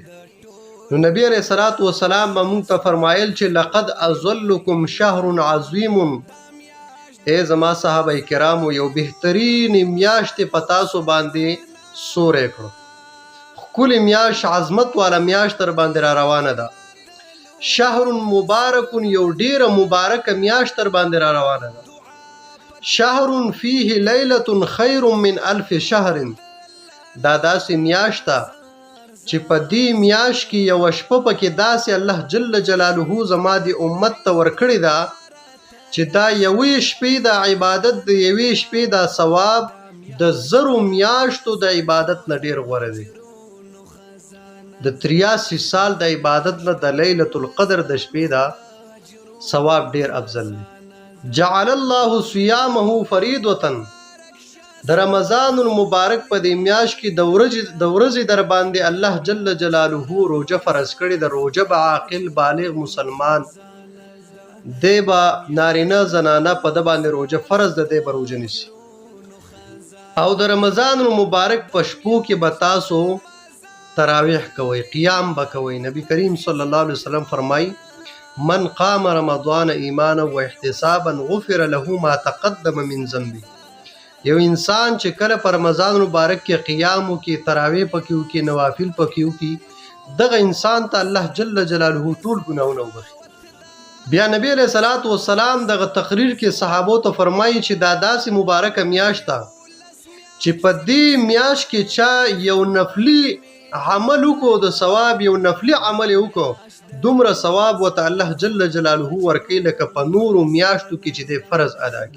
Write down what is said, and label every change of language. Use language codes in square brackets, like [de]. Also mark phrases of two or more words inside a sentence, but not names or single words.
[ps] نو نبی [ar] علیہ الصلوۃ والسلام [ps] مونږ ته فرمایل چې [ar] لقد اظلکم شهر عظیم، [ps] اے زما صحابه کرامو یو بهترین میاشت پتا سو باندې سورې کړو. کل میاش عظمت والا میاش تر باندې را روانه ده. [ar] شهر مبارک [ps] یو ډیره مبارک میاش تر باندې را روانه ده. [ar] شهر فيه ليله خير من 1000 شهر، [ps] دا داسې میاش ده چې په دې میاش کې یو شپه پکې داسې الله [ar] جل جلاله [ps] زما د امت ته ورکړې ده چې دا یوې شپې د عبادت د یوې شپې د ثواب د زرو میاشتو د عبادت نه ډیر غوره دی. د 83 سال د عبادت نه د لیلۃ القدر د شپې دا ثواب ډیر افضل دی. [ar] جعل الله صيامه فريضه، [ps] د رمضان المبارک په دې میاش کې د ورځې در باندې الله [ar] جل جلاله [ps] روزه فرض کړې ده. روزه به عاقل بالغ مسلمان دی به نارینه زنانه په د باندې روزه فرض ده، دی به روزه نیسي. او د رمضان المبارک په شپو کې به تاسو تراویح کوئ، قیام به کوئ. نبی کریم [ar] صلی الله علیه وسلم [ps] فرمایي [ar] من قام رمضان ایمانا و احتسابا غفر له ما تقدم من ذنبه. [ps] یو انسان چې کله پر رمضان مبارک کې قیام وکي، تراویح پکې وکي، نوافل پکې وکي، دغه انسان ته الله [ar] جل جلاله [ps] ټول ګناهونه وبخي. بیا نبی [ar] علیہ الصلوۃ والسلام [ps] دغه تقریر کې صحابو ته فرمایي چې دا داسې مبارکه میاشت ده چې په دې میاشت کې چا یو نفلی عمل وکړو، د ثواب یو نفلی عمل وکړو، دومره ثواب وته الله [ar] جل جلاله [ps] ورکوي لکه په نورو میاشتو کې چې د فرض ادا کړي.